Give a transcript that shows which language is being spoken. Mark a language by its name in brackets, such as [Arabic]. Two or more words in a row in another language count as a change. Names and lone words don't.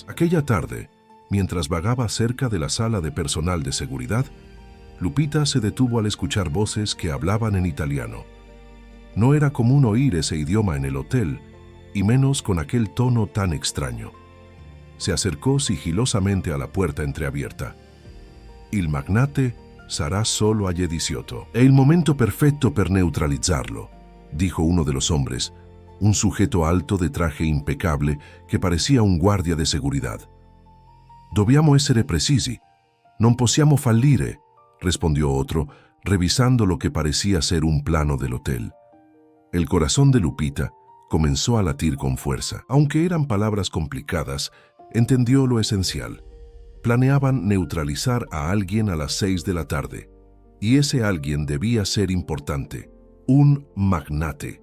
[Spanish] Aquella tarde, mientras vagaba cerca de la sala de personal de seguridad, Lupita se detuvo al escuchar voces que hablaban en italiano. No era común oír ese idioma en el hotel, y menos con aquel tono tan extraño. Se acercò sigilosamente a la puerta entreabierta. [Italian] Il magnate sarà solo alle 18. È il momento perfetto per neutralizzarlo, [Spanish] dijo uno de los hombres, un sujeto alto de traje impecable que parecía un guardia de seguridad. [Italian] Dobbiamo essere precisi, non possiamo fallire, [Spanish] respondió otro, revisando lo que parecía ser un plano del hotel. El corazón de Lupita comenzó a latir con fuerza. Aunque eran palabras complicadas, entendió lo esencial. Planeaban neutralizar a alguien a las 6 de la tarde, y ese alguien debía ser importante, un magnate.